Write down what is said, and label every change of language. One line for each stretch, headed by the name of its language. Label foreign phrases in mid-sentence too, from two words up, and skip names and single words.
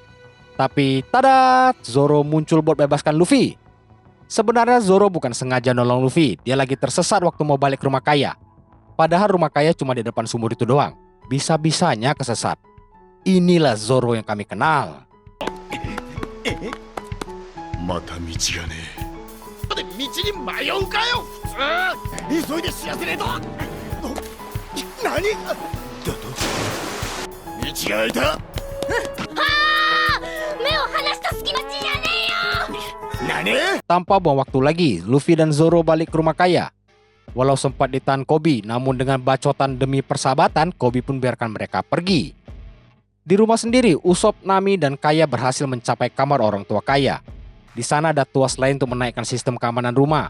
Indonesian: Tapi tada, Zoro muncul buat bebaskan Luffy. Sebenarnya Zoro bukan sengaja nolong Luffy, dia lagi tersesat waktu mau balik ke rumah Kaya. Padahal rumah Kaya cuma di depan sumur itu doang. Bisa-bisanya kesesat. Inilah Zoro yang kami kenal.
Japanese: また道がねえ目を離した隙間じゃねえよ。
Indonesian: Tanpa buang waktu lagi, Luffy dan Zoro balik ke rumah Kaya. Walau sempat ditahan Koby, namun dengan bacotan demi persahabatan, Koby pun biarkan mereka pergi. Di rumah sendiri, Usopp, Nami, dan Kaya berhasil mencapai kamar orang tua Kaya. Di sana ada tuas lain untuk menaikkan sistem keamanan rumah.